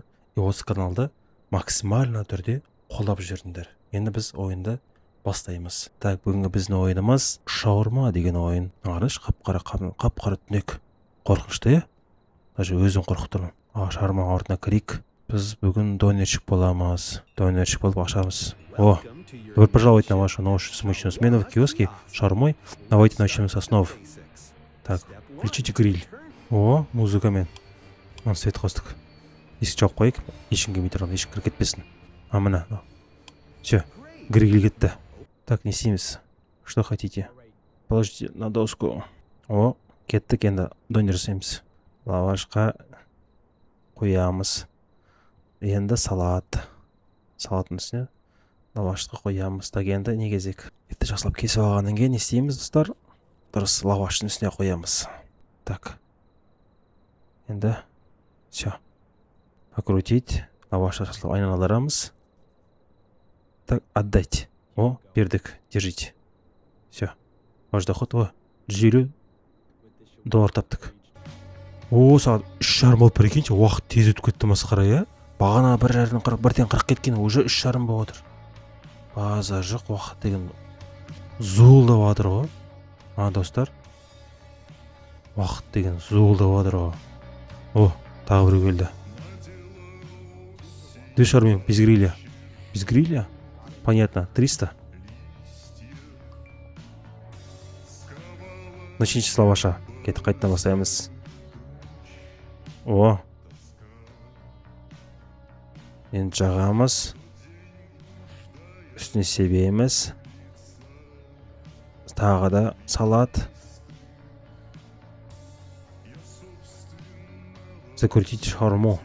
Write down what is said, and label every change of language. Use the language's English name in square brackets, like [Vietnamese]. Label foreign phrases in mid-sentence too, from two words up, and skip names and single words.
[Kazakh] Осы каналды максимально түрде қолдап жүріңдер. Енді біз ойынды бастаймыз. Так, бүгінгі біздің ойынымыз шаурма деген ойын. Ағыныш қап-қара түнек. Қорқынышты, даже өзім қорқып тұрмын. Шаурма ортына кірейік. Біз бүгін донерчик боламыз. Донерчик болып ашамыз. [Russian] Добро пожаловать на вашу новую смачную смену в киоске шаурмой. Давайте начнем с основ. Так, включите гриль. [Kazakh] Музыкамен. Свет қостық. Есік жауып қойық. Ешкім келмей тұрған, ешкім кіріп кетпесін. Мына. Все, гриль кетті. Так, не істейміз. [Russian] Что хотите? Положите на доску. [Kazakh] Кеттік, енді донер жасаймыз. Лавашқа қоямыз. Енді салат. Салаттың үстіне лавашқа қоямыз. Так, енді не кезек? Етті жақсылап кесіп алғаннан кейін не істейміз, достар? Дұрыс, лаваштың үстіне қоямыз. Так. Енді все. [Russian] Покрутить. [Kazakh] Лавашты жақсылап айналдырамыз. [Russian] Так, отдать. Бердік. Держите. Все. Ваш доход $150 таптық. [Kazakh] Сағат 3:30 болып прикиньте, уақыт тез өтіп кетті масқара, иә? Бағана 1:40 кеткен, уже 3:30 болып отыр. База жоқ, уақыт деген зуылдап жатыр ғой. Достар. Уақыт деген зуылдап жатыр ғой. Тағы бір келді. [Russian] Две шаурмы без гриля. Без гриля? Понятно. 300. Начните с лаваша. [Kazakh] Кетіп қайтадан бастаймыз. Енді жағамыз. Үстіне себеміз. Тағы да салат. [Russian] Закрутите шаурму.